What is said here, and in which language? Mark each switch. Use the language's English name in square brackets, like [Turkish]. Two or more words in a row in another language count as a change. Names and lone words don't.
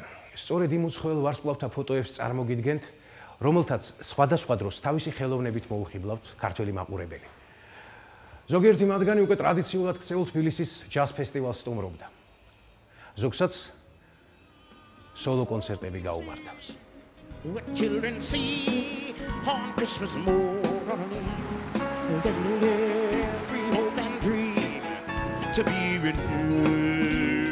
[Georgian] სწორედ იმ უცხოელ ვარსკვლავთა ფოტოებს წარმოგიდგენთ, რომელთაც სხვადასხვა დროს თავისი ხელოვნებით მოუხიბლავთ ქართველი მაყურებელი. ზოგიერთი მათგანი უკვე ტრადიციულად ქცეულ თბილისის ჯაზ ფესტივალს სტუმრობდა. ზოგსაც სოლო კონცერტები გაუმართავს. [English] What children see on Christmas morning, every hope and dream to be renewed.